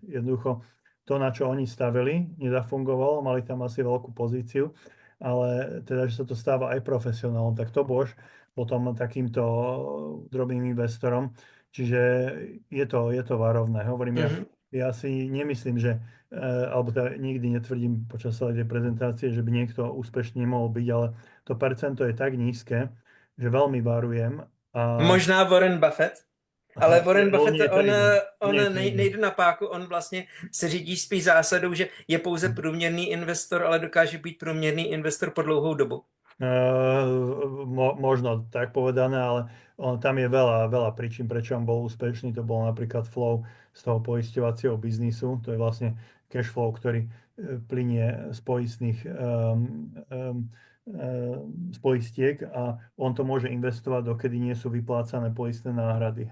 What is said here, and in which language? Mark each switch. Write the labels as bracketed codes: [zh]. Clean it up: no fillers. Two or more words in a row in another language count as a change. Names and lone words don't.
[sk] Jednoducho to, na čo oni stavili, nezafungovalo, mali tam asi veľkú pozíciu, ale teda, že sa to stáva aj profesionálom, tak to bož potom takýmto drobným investorom. Čiže je to varovné. Hovorím, ja si nemyslím, že alebo teda nikdy netvrdím počas celej tej prezentácie, že by niekto úspešný nemohol byť, ale to percento je tak nízke, že veľmi varujem. [cs] Možná Warren Buffett, ale Warren Buffett, on nejde na páku, on vlastně se řídí spíš zásadou, že je pouze průměrný investor, ale dokáže být průměrný investor po dlouhou dobu. [sk] Možno tak povedané, ale tam je veľa príčin, prečo on bol úspešný. To bol napríklad flow z toho poisťovacieho biznisu. To je vlastne [en] cash flow, [sk] ktorý plynie z poistných z poistiek a on to môže investovať, dokedy nie sú vyplácané poistné náhrady.